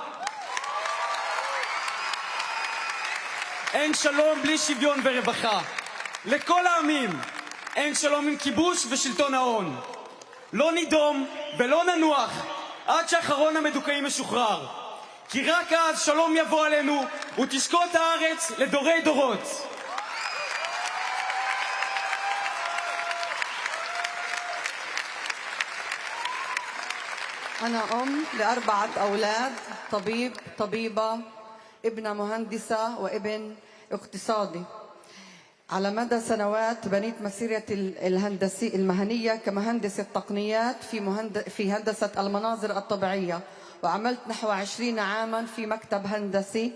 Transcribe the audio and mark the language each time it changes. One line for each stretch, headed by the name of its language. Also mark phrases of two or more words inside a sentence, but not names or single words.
Hebrew: אין שלום בלי שוויון ורווחה. לכל העמים אין שלום עם כיבוש ושלטון ההון. לא נידום ולא ננוח עד שאחרון המדוכאים משוחרר. כי רק אז שלום יבוא עלינו ותשקוט הארץ לדורי דורות.
Arabic: أنا أم ل4 أولاد، طبيب، طبيبة، ابنة مهندسة وابن اقتصادي. على مدى سنوات بنيت مسيرتي الهندسية المهنية كمهندسة تقنيات في هندسة المناظر الطبيعية، وعملت نحو 20 عاما في مكتب هندسي.